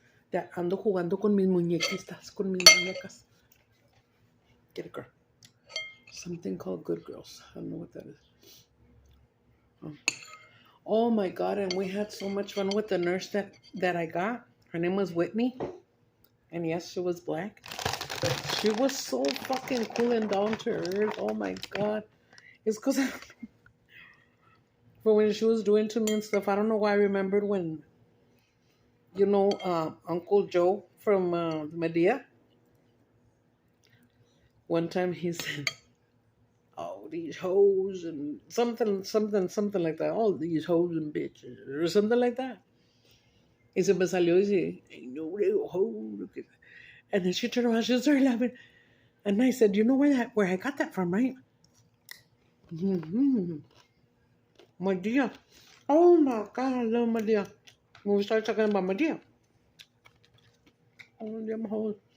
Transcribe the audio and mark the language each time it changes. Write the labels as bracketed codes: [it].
[en] That [es] ando jugando con mis muñequitas, con mis muñecas. [en] Get it, girl. Something called Good Girls. I don't know what that is. Oh my God, and we had so much fun with the nurse that I got. Her name was Whitney. And yes, she was black. But she was so fucking cool and down to earth. Oh my God. It's because for when she was doing to me and stuff, I don't know why I remembered when, Uncle Joe from Medea. One time he said, oh, these hoes and something like that. All these hoes and bitches or something like that. [es] Y se me salió y dice, [en] ain't no real hoe. And then she turned around, she started laughing. And I said, you know where I got that from, right? Mm-hmm. Medea. Oh my God, I love Medea. When we start talking about Medea. Oh, them hoes.